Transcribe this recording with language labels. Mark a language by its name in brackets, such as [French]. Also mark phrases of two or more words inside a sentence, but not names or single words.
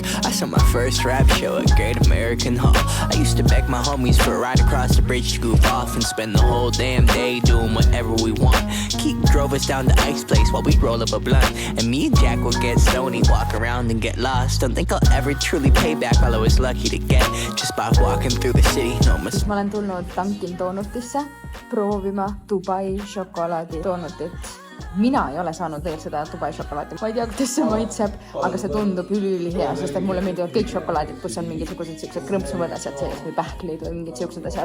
[English] I saw my first rap show at Great American Hall. I used to beg my homies for a ride across the bridge to goof off and spend the whole damn day doing whatever we want. Keith drove us down to Ike's place while we'd roll up a blunt. And me and Jack would get stoned, walk around and get lost. Don't think I'll ever truly pay back all I was lucky to get just by walking through the city. [Estonian] No, ma olen tulnud Dunkin Donutisse proovima Dubai šokolaadi doonutit. Mina ei ole saanud veel seda Dubai šokolaadi. Ma ei tea, kuidas see maitseb, aga see tundub ülihea, sest et mulle meeldivad kõik šokolaadid, kus on mingisugused siuksed krõmpsuvõd asjad sees või pähklid või mingid siuksed asjad.